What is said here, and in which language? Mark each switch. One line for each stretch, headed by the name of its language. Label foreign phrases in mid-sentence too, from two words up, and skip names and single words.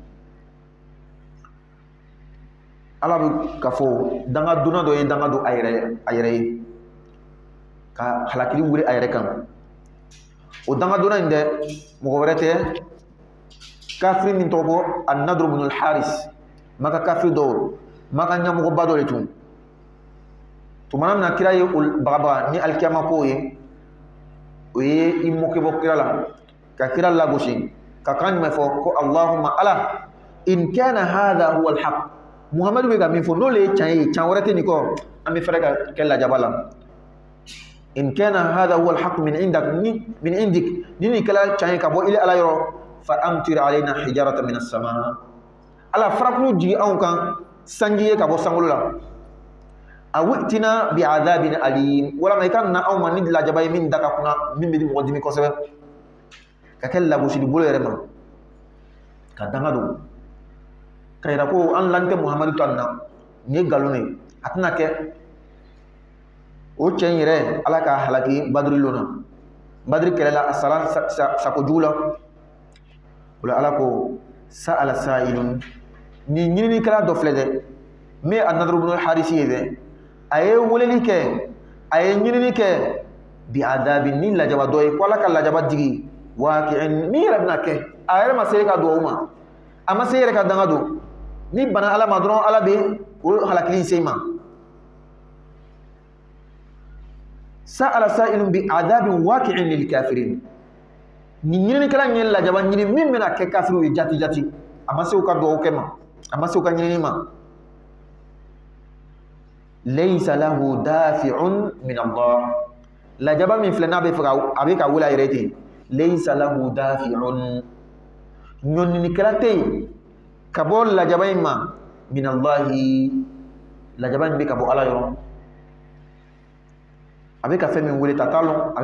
Bambara: Ala bɛ ka fɔ danga duna dɔ ye danga don a yɛrɛ ye, ka halakili wuli a yɛrɛ kan. O danga duna in dɛ, mɔgɔ wɛrɛ tɛ, kafiri min tɔgɔ ko An-Nadr ibn al-Haris, Maka kafiri dɔw, Maka ɲɛmɔgɔba dɔ de tun. Tumana min na kira ye bagabaga ni alikiyama ko ye, o ye i mɔkɛ bɔ kira la, ka kira lagosi, ka kan jumɛn fɔ ko Allahumma ala
Arabic: إن كان هذا هو الحق.
Bambara: Muhamadu bɛ ka min fɔ n'o le ye tiɲɛ ye, tiɲɛ wɛrɛ tɛ nin kɔ, an bɛ fɛrɛ ka kɛ lajaba la.
Arabic: إن كان هذا هو الحق من عندك,
Bambara: ni nin kɛla tiɲɛ ye ka bɔ ile ala yɔrɔ,
Arabic: فأمطر علينا حجارة من السماء.
Bambara: Ala farakulu jigi anw kan sanji ye ka bɔ sankolo la.
Arabic: أو ائتنا بعذاب أليم,
Bambara: walama i ka na anw ma ni lajaba ye min da ka kunna, min bɛ di mɔgɔ dimi kosɛbɛ, ka kɛ lagosili bolo yɛrɛ ma, ka danga don, ka yira ko an lan tɛ Muhamadu to an na, nin ye nkalon de, a tɛna kɛ. O cɛ in yɛrɛ Ala ka halaki Badiri lona, Badiri kɛlɛ la a sara sako jugu la. O la Ala ko
Arabic: سأل سائل,
Bambara: ni ɲininikɛla dɔ filɛ dɛ, min ye An-Nadr ibn al-Harisi ye dɛ, a ye weleli kɛ, a ye ɲinini kɛ, bi'adabin, ni lajaba dɔ ye, ko Ala ka lajaba digi, waqi'in, min yɛrɛ bɛna kɛ, a yɛrɛ ma se ka duwawu ma, a ma se yɛrɛ ka danga don, ni bana Ala ma dɔrɔn Ala bɛ o halakili se ma.
Arabic: سأل سائل بعذاب واقع للكافرين,
Bambara: ni ɲininikɛla ye lajaba ɲini min bɛna kɛ kafiriw ye jati jati, a ma se u ka duwawu kɛ ma, a ma se u ka ɲinini ma.
Arabic: ليس له دافع من الله,
Bambara: lajaba min filɛ n'a bɛ fɛ a bɛ ka wele a yɛrɛ ten,
Arabic: ليس له دافع,
Bambara: ɲɔninikɛla tɛ yen ka bɔ lajaba in ma,
Arabic: من الله,
Bambara: lajaba in bɛ ka bɔ Ala yɔrɔ, a bɛ ka fɛn min wele ta t'a lɔn, a bɛ